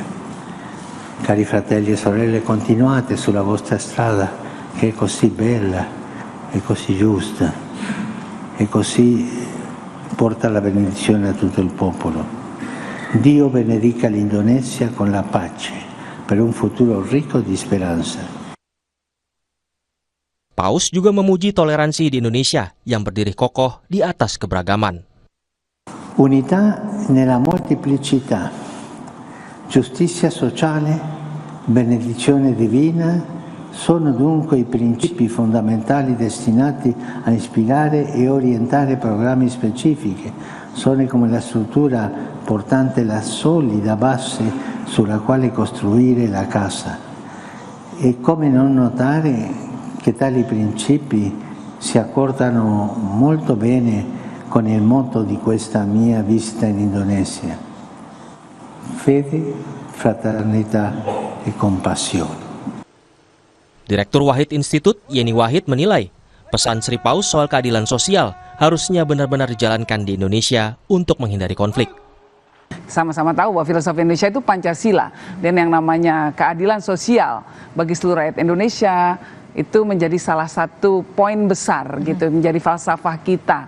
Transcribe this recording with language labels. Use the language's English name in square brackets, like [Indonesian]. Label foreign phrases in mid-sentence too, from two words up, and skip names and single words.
[Italian] Cari fratelli e sorelle, continuate sulla vostra strada che è così bella e così giusta e così porta la benedizione a tutto il popolo. Dio benedica l'Indonesia con la pace per un futuro ricco di speranza. [Indonesian] Paus juga memuji toleransi di Indonesia yang berdiri kokoh di atas keberagaman. [Italian] Unità nella molteplicità, giustizia sociale, benedizione divina sono dunque i principi fondamentali destinati a ispirare e orientare programmi specifici. Sono come la struttura portante la solida base sulla quale costruire la casa. E come non notare che tali principi si accordano molto bene con il motto di questa mia visita in Indonesia: fede, fraternità e compassione. [Indonesian] Direktur Wahid Institute, Yeni Wahid, menilai pesan Sri Paus soal keadilan sosial harusnya benar-benar dijalankan di Indonesia untuk menghindari konflik. Sama-sama tahu bahwa filosofi Indonesia itu Pancasila, dan yang namanya keadilan sosial bagi seluruh rakyat Indonesia itu menjadi salah satu poin besar gitu, menjadi falsafah kita.